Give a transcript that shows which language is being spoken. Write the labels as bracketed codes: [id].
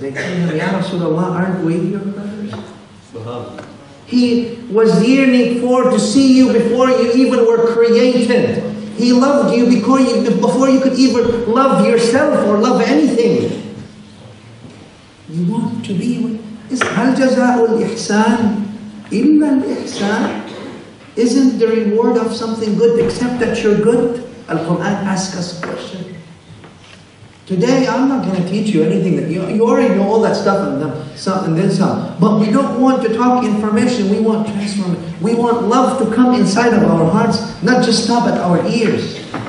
[en] They tell him, Ya Rasulullah, aren't we your brothers? He was yearning to see you before you even were created. He loved you before you could even love yourself or love anything. You want to be with... [ar] هل جزاء الإحسان إلا الإحسان? [en] Isn't the reward of something good except that you're good? Al-Quran asks us a question. Today, I'm not going to teach you anything that you already know all that stuff and then some. But we don't want to talk information. We want transformation. We want love to come inside of our hearts, not just stop at our ears.